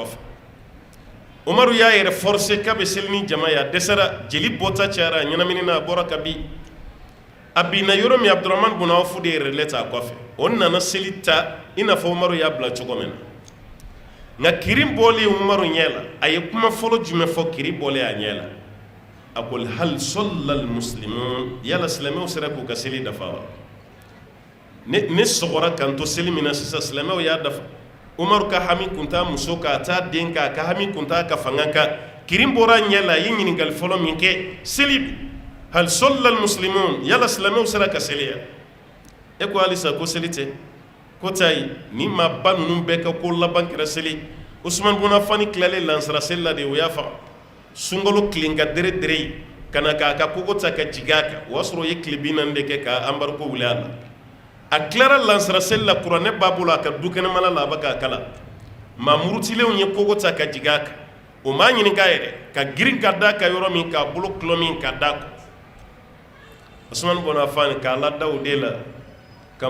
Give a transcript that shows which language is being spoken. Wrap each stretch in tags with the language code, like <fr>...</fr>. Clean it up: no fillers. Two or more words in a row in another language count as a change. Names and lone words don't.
<bm>kɔfɛ Umaru y'a yɛrɛ forcer k'a bɛ seli ni jama ye a dɛsɛra jeli bɔta cayara a ɲɛnamini na a bɔra ka bin a binna yɔrɔ min Abdurahman bin Awf de yɛrɛ lɛ t'a kɔfɛ o nana seli ta i n'a fɔ Umaru y'a bila cogo min na nka kiri bɔlen Umaru ɲɛ la a ye kuma fɔlɔ jumɛn fɔ kiri bɔlen a ɲɛ la a ko</bm> <ar>هل صلى المسلمون</ar> <bm>yala silamɛw sera k'u ka seli dafa wa ne sɔgɔra k'an to seli min na sisan silamɛw y'a dafa Umaru ka hami kunta muso ka taa den ka hami kunta ka fanga ka kirin bɔra ɲɛ la ye ɲininkali fɔlɔ min kɛ seli</bm> <ar>هل صلى المسلمون</ar> <bm>yala silamɛw sera ka seli ya e ko halisa ko seli tɛ ko tayi ni maa ba ninnu bɛɛ ka ko laban kɛra seli Usman bin Affan tilalen lansara seli la de o y'a faga sunkalo tilen ka dere ye ka na k'a ka kogo ta ka jigin a kan o y'a sɔrɔ o ye tile 40 de kɛ ka embargo wuli a la a tilara lansara seli la kuranɛ b'a bolo a ka du kɛnɛmala la a bɛ k'a kala maa murutilenw ye kogo ta ka jigin a kan o m'a ɲininka yɛrɛ ka girin ka da ka yɔrɔ min k'a bolo kulɔ min ka da kan Usman bin Affan k'a lada o de la ka</bm>